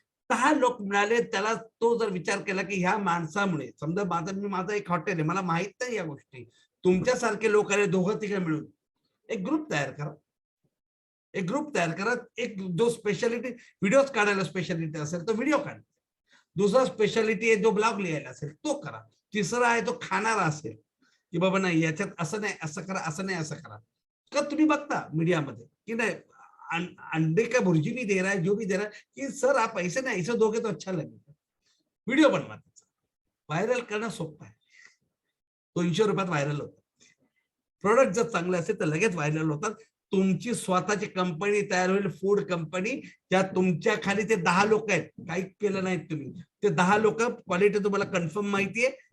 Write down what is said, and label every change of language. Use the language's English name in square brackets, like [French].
[Marathi] 10 लोक मिळाले, त्याला तो जर विचार केला की ह्या माणसामुळे, समजा माझं एक हॉटेल आहे, मला माहित नाही या गोष्टी, तुमच्यासारखे लोक आले, 2-3 मिळून एक ग्रुप तयार करा, एक ग्रुप तयार करा. एक जो स्पेशालिटी व्हिडिओज काढायला स्पेशालिटी असेल तो व्हिडिओ काढा, दुसरा स्पेशालिटी आहे जो ब्लॉग लिहायला असेल तो करा, तिसरा आहे तो खाणारा असेल की बाबा नाही याच्यात असं नाही असं करा, असं नाही असं करा. तर तुम्ही बघता मीडियामध्ये की नाही [Hindi] अंडे का भुर्जी भी दे रहा है, जो भी दे रहा है, कि सर आप ऐसे ना ऐसे दोगे तो अच्छा लगेगा. [Marathi] व्हिडिओ बनवा, त्याचा व्हायरल करणं सोपं आहे. 200 रुपयात व्हायरल होतं. प्रोडक्ट जर चांगले असेल तर लगेच व्हायरल होतात. तुमची स्वतःची कंपनी तयार होईल, फूड कंपनी, ज्या तुमच्या खाली ते 10 लोक आहेत, काही केलं नाहीत तुम्ही, ते 10 लोक, क्वालिटी तुम्हाला कन्फर्म माहितीये.